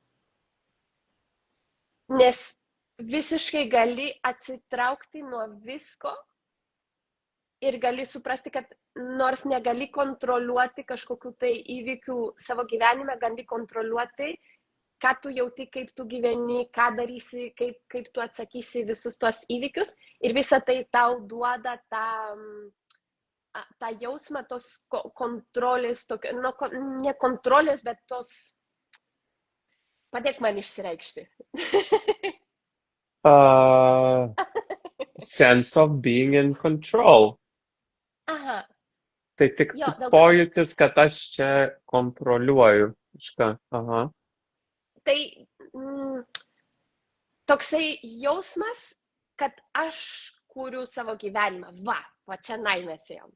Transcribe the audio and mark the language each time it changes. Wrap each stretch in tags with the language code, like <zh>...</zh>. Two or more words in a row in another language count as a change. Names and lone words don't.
<lt>Nes visiškai gali atsitraukti nuo visko ir gali suprasti, kad nors negali kontroliuoti kažkokių tai įvykių savo gyvenime, gali kontroliuoti, ką tu jauti, kaip tu gyveni, ką darysi, kaip tu atsakysi visus tuos įvykius. Ir visa tai tau duoda tą jausmą tos kontrolės, ne kontrolės, bet tos... Padėk man išsireikšti.</lt> <en>Sense of being in control.</en> <lt>Aha. Tai tik pojūtis, kad aš čia kontroliuoju kažką. Aha. Tai toksai jausmas, kad aš kuriu savo gyvenimą. Va čia mes ėjom.</lt>